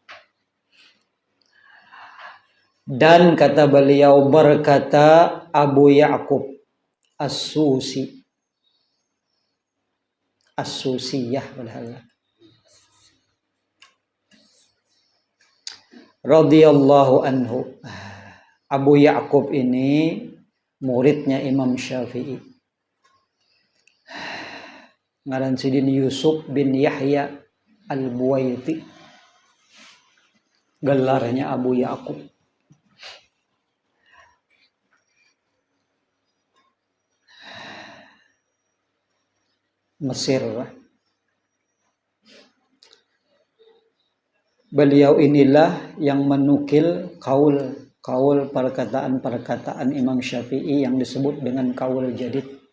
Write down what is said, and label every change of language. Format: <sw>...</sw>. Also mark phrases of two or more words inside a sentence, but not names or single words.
<id>Dan kata beliau, berkata Abu Ya'qub As-Susiyah</id> <ar>رضي الله عنه.</ar> <id>Abu Ya'qub ini muridnya Imam Syafi'i.</id> <bjn>Ngaran sidin Yusuf bin Yahya Al-Buwaiti, gelarnya Abu Ya'qub.</bjn> <id>Mesir. Beliau inilah yang menukil kaul perkataan Imam Syafi'i yang disebut dengan kaul jadid.</id>